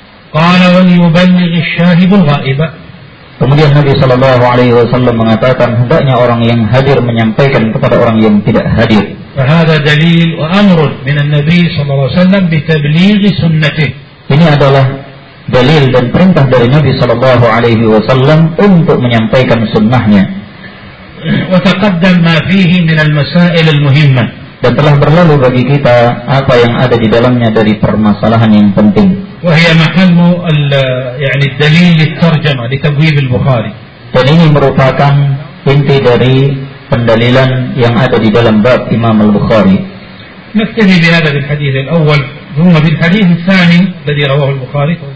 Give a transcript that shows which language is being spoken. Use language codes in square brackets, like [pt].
[ar] قال وليبلغ الشاهد الغائب, [id] kemudian Nabi sallallahu alaihi wasallam mengatakan hendaknya orang yang hadir menyampaikan kepada orang yang tidak hadir. [ar] فهذا دليل وامر من النبي صلى الله عليه وسلم بتبليغ سنته, [id] ini adalah dalil dan perintah dari Nabi sallallahu alaihi wasallam untuk menyampaikan sunnahnya. [ar] وتقدم ما فيه من المسائل المهمه, [id] dan telah berlalu bagi kita apa yang ada di dalamnya dari permasalahan yang penting. [ar] وهي محل يعني الدليل للترجمه لتبويب البخاري, [id] dan ini merupakan inti dari pendalilan yang ada di dalam bab Imam Al-Bukhari. [ar] نكتفي بهذا بالحديث الاول ثم بالحديث الثاني الذي رواه البخاري.